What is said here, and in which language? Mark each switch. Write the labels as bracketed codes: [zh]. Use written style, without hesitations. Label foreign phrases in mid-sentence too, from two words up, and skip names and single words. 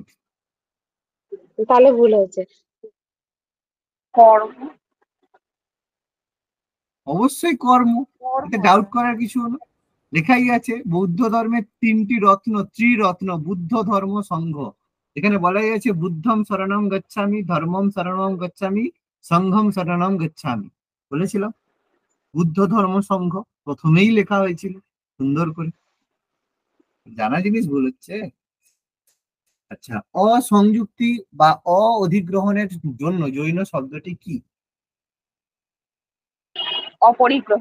[bn] তাহলে ভুল হয়েছে। কর্ম। অবশ্যই কর্ম, এতে ডাউট করার কিছু হলো। লেখাই আছে বৌদ্ধ ধর্মের 3টি রত্ন, ত্রিরত্ন, বুদ্ধ ধর্ম সংঘ। এখানে বলা হয়েছে [pi] বুদ্ধম শরণং গচ্ছামি, ধর্মম শরণং গচ্ছামি, [bn] সংঘম শরণং গচ্ছামি। বলেছিলাম বুদ্ধ ধর্ম সংঘ প্রথমেই লেখা হয়েছিল সুন্দর করে। জানা জিনিস বলেছে। আচ্ছা, অসংযুক্তি বা অধিগ্রহণের জন্য জৈন শব্দটি কি? অপরিগ্রহ।